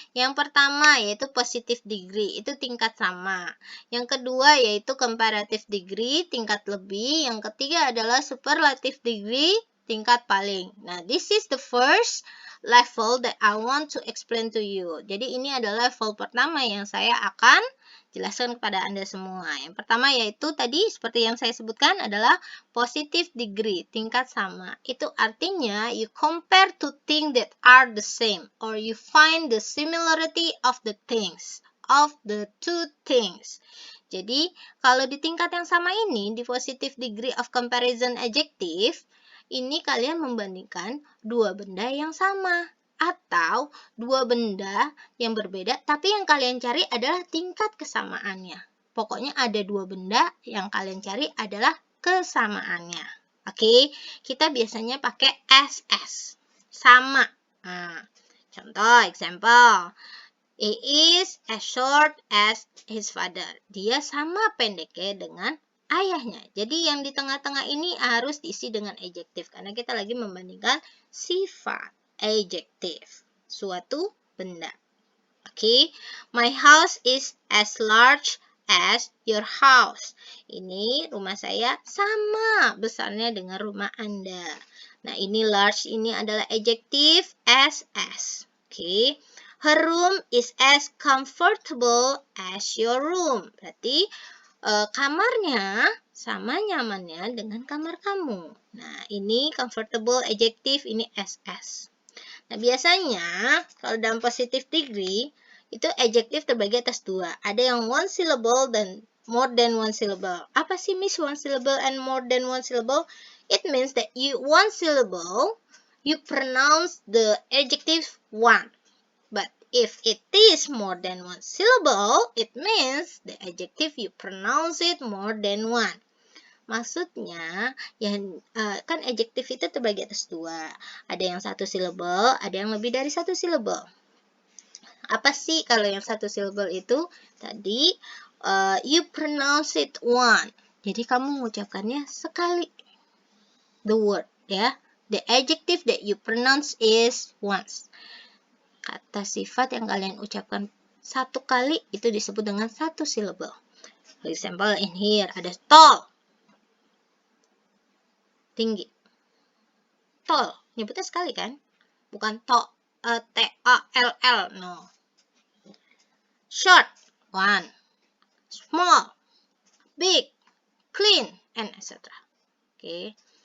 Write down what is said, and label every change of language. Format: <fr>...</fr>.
<id>Yang pertama yaitu positive degree, itu tingkat sama. Yang kedua yaitu comparative degree, tingkat lebih. Yang ketiga adalah superlative degree, tingkat paling.</id> <en>Nah, this is the first level that I want to explain to you.</en> <id>Jadi ini adalah level pertama yang saya akan jelaskan kepada Anda semua. Yang pertama yaitu tadi seperti yang saya sebutkan adalah positive degree, tingkat sama. Itu artinya</id> <en>you compare two things that are the same or you find the similarity of the things, of the two things.</en> <id>Jadi, kalau di tingkat yang sama ini, di positive degree of comparison adjective, ini kalian membandingkan dua benda yang sama atau dua benda yang berbeda, tapi yang kalian cari adalah tingkat kesamaannya. Pokoknya ada dua benda yang kalian cari adalah kesamaannya. Oke, kita biasanya pakai SS, sama. Nah, contoh, example.</id> <en>He is as short as his father.</en> <id>Dia sama pendeknya dengan ayahnya. Jadi yang di tengah-tengah ini harus diisi dengan adjektif karena kita lagi membandingkan sifat, adjektif, suatu benda.</id> <en>Oke, my house is as large as your house.</en> <id>Ini rumah saya sama besarnya dengan rumah Anda. Nah, ini large ini adalah adjektif as. Oke.</id> <en>Her room is as comfortable as your room.</en> <id>Berarti kamarnya sama nyamannya dengan kamar kamu. Nah, ini comfortable adjektif, ini SS. Nah, biasanya kalau dalam positive degree itu adjektif terbagi atas dua. Ada yang one syllable dan more than one syllable. Apa sih Miss</id> <en>one syllable and more than one syllable? It means that one syllable you pronounce the adjective one. But if it is more than one syllable, it means the adjective you pronounce it more than one.</en> <id>Maksudnya, kan adjektif itu terbagi atas dua. Ada yang satu syllable, ada yang lebih dari satu syllable. Apa sih kalau yang satu syllable itu? Tadi,</id> <en>you pronounce it one.</en> <id>Jadi kamu mengucapkannya sekali.</id> <en>The word, ya. The adjective that you pronounce is once.</en> <id>Kata sifat yang kalian ucapkan satu kali itu disebut dengan satu syllable.</id> <en>For example, in here ada tall.</en> <id>Tinggi. Tall. Nyebutnya sekali kan? Bukan</id> <en>T-A-L-L. No. Short. One. Small. Big. Clean. And etc. Oke.</en>